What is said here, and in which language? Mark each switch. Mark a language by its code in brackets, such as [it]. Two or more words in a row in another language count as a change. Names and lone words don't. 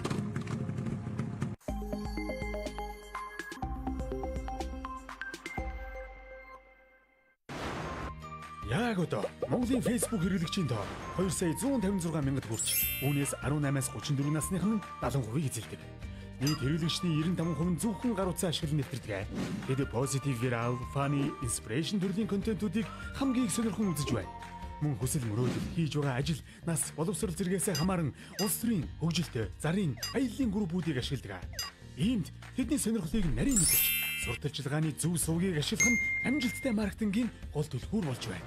[mn] Яг одоо Монголын Facebook хэрэглэгчийн тоо 2,156,000 хүрч үүнээс 18-аас 34 насных нь 70% эзэлдэг. Нийт хэрэглэгчдийн 95% зөвхөн гар утсаа ашиглан нэвтэрдэг. Тэд [en] positive, viral, funny, inspiration [mn] төрлийн контентуудыг хамгийн их сонирхон үзэж байна. Мөн хүсэл мөрөөдөл хийж байгаа ажил нас боловсрол зэрэгээс хамааран улс төрийн хөгжилтэй зарын аяллаа группүүдийг ашигладаг. Иймд тэдний сонирхлыг нарийн мэдэрч сурталчилгааны зөв сувгийг ашиглах нь амжилттай маркетингийн гол түлхүүр болж байна.